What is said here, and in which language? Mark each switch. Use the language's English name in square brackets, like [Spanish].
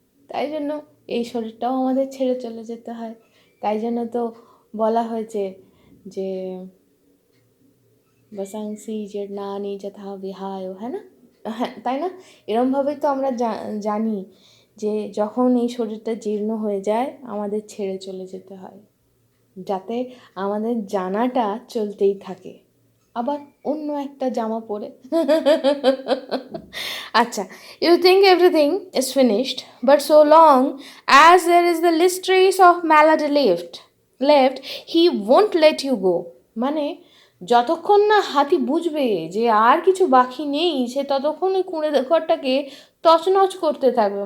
[Bangla] তাই জন্য এই শরীরটাও আমাদের ছেড়ে চলে যেতে হয়। তাই জন্য তো বলা হয়েছে যে [Sanskrit] বসাংসি জীর্ণানি যথা বিহায়, [Bangla] হ্যাঁ না? হ্যাঁ, তাই না? এরমভাবেই তো আমরা জানি যে যখন এই শরীরটা জীর্ণ হয়ে যায়, আমাদের ছেড়ে চলে যেতে হয়, যাতে আমাদের জানাটা চলতেই থাকে, আবার অন্য একটা জামা পরে। [English] আচ্ছা, you think everything is finished, but so long as there is the least trace of malady left, he won't let you go. [Bangla] মানে যতক্ষণ না হাতি বুঝবে যে আর কিছু বাকি নেই, সে ততক্ষণ ওই কুঁড়ে ঘরটাকে তছনছ করতে থাকবে।